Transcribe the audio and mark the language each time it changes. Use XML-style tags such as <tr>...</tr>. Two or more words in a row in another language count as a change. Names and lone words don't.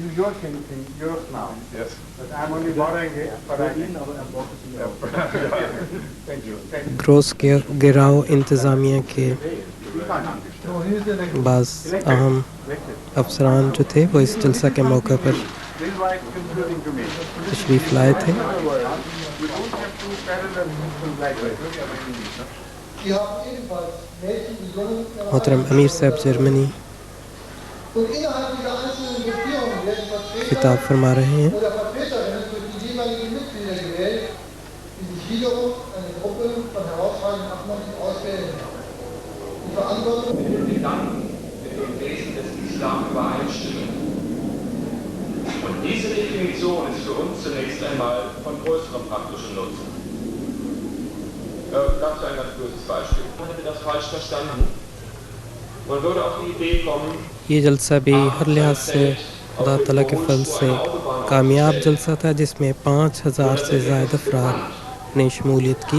<ur>گروس گراؤ انتظامیہ کے بعض اہم افسران جو تھے وہ اس جلسہ کے موقع پر تشریف لائے تھے. محترم امیر صاحب جرمنی خطاب فرما رہے ہیں.</ur> <de>Und diese Definition ist für uns zunächst einmal von größerem praktischen Nutzen. Dazu ein ganz kurzes Beispiel. Man hätte das falsch verstanden. Man würde auf die Idee kommen,</de> <ur>یہ جلسہ بھی ہر لحاظ سے خدا تعالیٰ کے فضل سے کامیاب جلسہ تھا جس میں 5000 سے زائد افراد نے شمولیت کی.</ur>